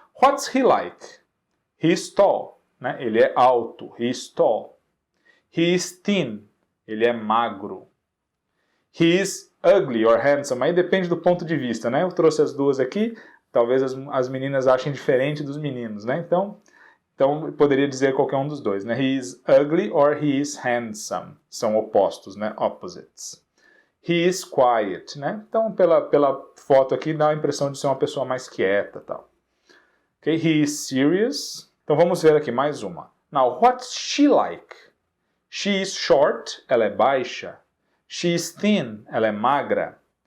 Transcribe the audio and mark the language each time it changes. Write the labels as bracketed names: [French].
[English] What's he like? He is tall. Né? [Portuguese] Ele é alto. [English] He is tall. He is thin. [Portuguese] Ele é magro. [English] He is ugly or handsome. [Portuguese] Aí depende do ponto de vista, né? Eu trouxe as duas aqui. Talvez as meninas achem diferente dos meninos, né? Então eu poderia dizer qualquer um dos dois, né? [English] He is ugly or he is handsome. [Portuguese] São opostos, né? Opposites. [English] He is quiet, [Portuguese] né? Então, pela foto aqui, dá a impressão de ser uma pessoa mais quieta, tal. Okay? [English] He is serious. [Portuguese] Então, vamos ver aqui mais uma. [English] Now, what's she like? She is short. [Portuguese] Ela é baixa. [English] She is thin. [Portuguese] Ela é magra.